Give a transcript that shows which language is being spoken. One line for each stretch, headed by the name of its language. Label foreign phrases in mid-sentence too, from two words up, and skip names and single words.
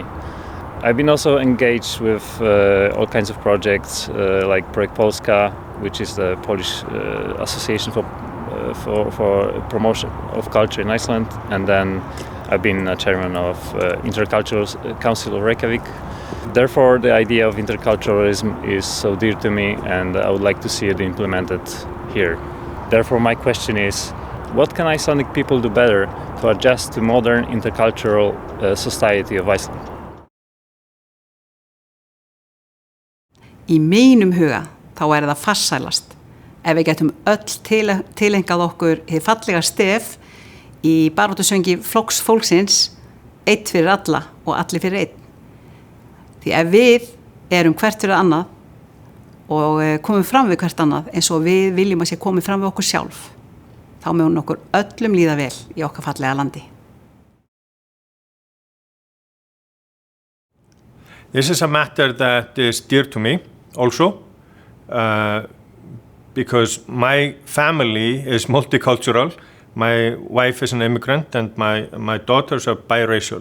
English: I've been also engaged with all kinds of projects like Projekt Polska, which is the Polish association for promotion of culture in Iceland, and then I've been a chairman of Intercultural Council of Reykjavik. Therefore, the idea of interculturalism is so dear to me, and I would like to see it implemented here. Therefore, my question is, what can Icelandic people do better to adjust to modern intercultural society of Iceland?
Icelandic: Í mínum huga þá það farsælast ef við getum öll tilengað okkur hið fallega stef í baráttusöngi Flokks fólksins, einn fyrir alla og allir fyrir einn. Því ef við erum hvert fyrir annað og komum fram við hvert annað eins og við viljum að sé komið fram við okkur sjálf, þá mun okkur öllum líða vel í okkar fallega landi.
English: This is a matter that is dear to me also, because my family is multicultural. My wife is an immigrant and my daughters are biracial.